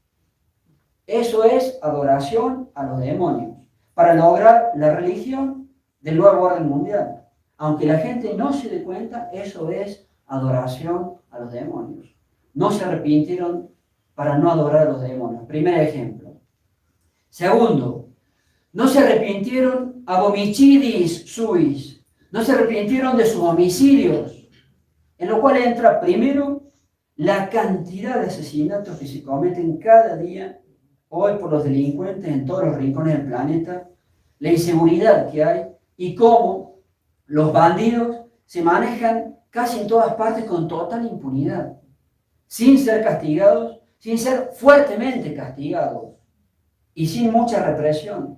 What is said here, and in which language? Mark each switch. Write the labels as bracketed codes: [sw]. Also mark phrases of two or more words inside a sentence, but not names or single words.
[es] Eso es adoración a los demonios, para lograr la religión del nuevo orden mundial. Aunque la gente no se dé cuenta, eso es adoración a los demonios. No se arrepintieron para no adorar a los demonios. Primer ejemplo. Segundo, No se arrepintieron [la] ab homicidis suis. [es] No se arrepintieron de sus homicidios. En lo cual entra primero la cantidad de asesinatos que se cometen cada día hoy por los delincuentes en todos los rincones del planeta, la inseguridad que hay y cómo los bandidos se manejan casi en todas partes con total impunidad, sin ser castigados, sin ser fuertemente castigados y sin mucha represión.